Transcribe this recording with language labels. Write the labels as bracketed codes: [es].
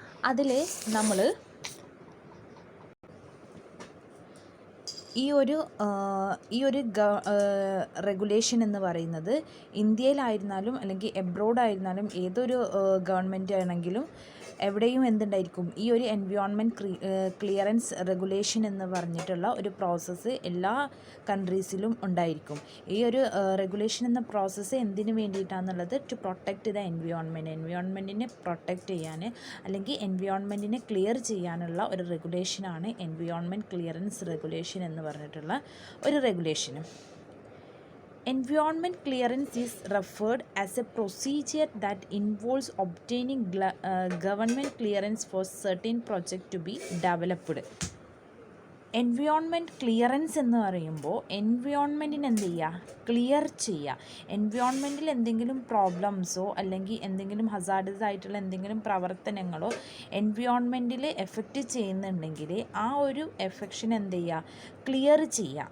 [ml] അതിൽ നമ്മൾ ഈ ഒരു റെഗുലേഷൻ എന്ന് പറയുന്നത് ഇന്ത്യയിലായിരുന്നാലും അല്ലെങ്കിൽ എബ്രോഡായിരുന്നാലും ഏതൊരു ഗവൺമെൻറ് ആണെങ്കിലും എവിടെയും എന്തുണ്ടായിരിക്കും, ഈ ഒരു എൻവയോൺമെൻറ്റ് ക്ലിയറൻസ് റെഗുലേഷൻ എന്ന് പറഞ്ഞിട്ടുള്ള ഒരു പ്രോസസ്സ് എല്ലാ കൺട്രീസിലും ഉണ്ടായിരിക്കും. ഈ ഒരു റെഗുലേഷൻ എന്ന പ്രോസസ്സ് എന്തിനു വേണ്ടിയിട്ടാണെന്നുള്ളത് ടു പ്രൊട്ടക്റ്റ് ദ എൻവയോൺമെൻറ്റിനെ പ്രൊട്ടക്റ്റ് ചെയ്യാൻ അല്ലെങ്കിൽ എൻവയോൺമെൻറ്റിനെ ക്ലിയർ ചെയ്യാനുള്ള ഒരു റെഗുലേഷനാണ് എൻവയോൺമെൻറ്റ് ക്ലിയറൻസ് റെഗുലേഷൻ എന്ന് പറഞ്ഞിട്ടുള്ള ഒരു റെഗുലേഷനും. [en] Environment clearance is referred as a procedure that involves obtaining government clearance for certain project to be developed. [ml] Environment clearance എന്ന് പറയുമ്പോൾ എൻവയോൺമെൻറ്റിന് എന്ത് ചെയ്യുക, ക്ലിയർ ചെയ്യുക. എൻവയോൺമെൻറ്റിൽ എന്തെങ്കിലും പ്രോബ്ലംസോ അല്ലെങ്കിൽ എന്തെങ്കിലും ഹസാർഡസ് ആയിട്ടുള്ള എന്തെങ്കിലും പ്രവർത്തനങ്ങളോ എൻവയോൺമെൻറ്റിൽ എഫക്റ്റ് ചെയ്യുന്നുണ്ടെങ്കിൽ ആ ഒരു എഫക്ഷൻ എന്ത് ചെയ്യുക, ക്ലിയർ ചെയ്യുക.